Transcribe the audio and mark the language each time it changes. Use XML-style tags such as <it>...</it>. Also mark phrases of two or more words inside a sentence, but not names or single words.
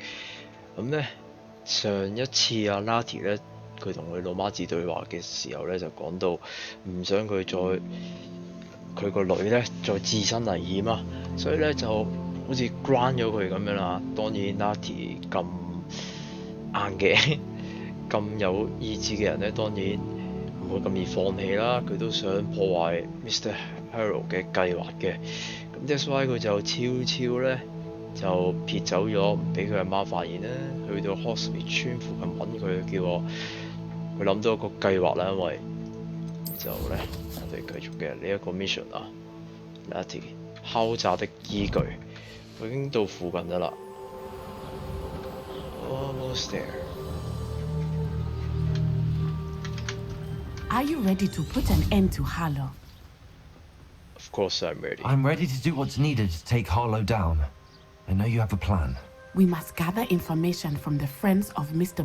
<yue>咁咧上一次阿 Natty 咧，佢同佢老媽子對話嘅時候咧，就講到唔想佢佢個女咧再置身危險啊，所以咧就好似 grant 咗佢咁樣啦。當然 Natty 咁硬嘅咁有意志嘅人咧，當然唔會咁易放棄啦。佢都想破壞 Mr. Harrow 嘅計劃嘅，咁</yue> <en>that's why</en> <yue>佢就悄悄咧就撇走咗，唔俾佢阿媽發現啦。去到 Hogsmeade 村附近揾佢，叫佢諗到一個計劃啦。因為就咧我哋繼續嘅呢一個 mission 啊 ，Natty 敲詐的依據，我已經到附近㗎啦。</yue> <en>Almost there. Are you ready to put an end to Harlow? Of course I'm ready. I'm ready to do what's needed to take Harlow down. I know you have a plan. We must gather information from the friends of Mr.</en>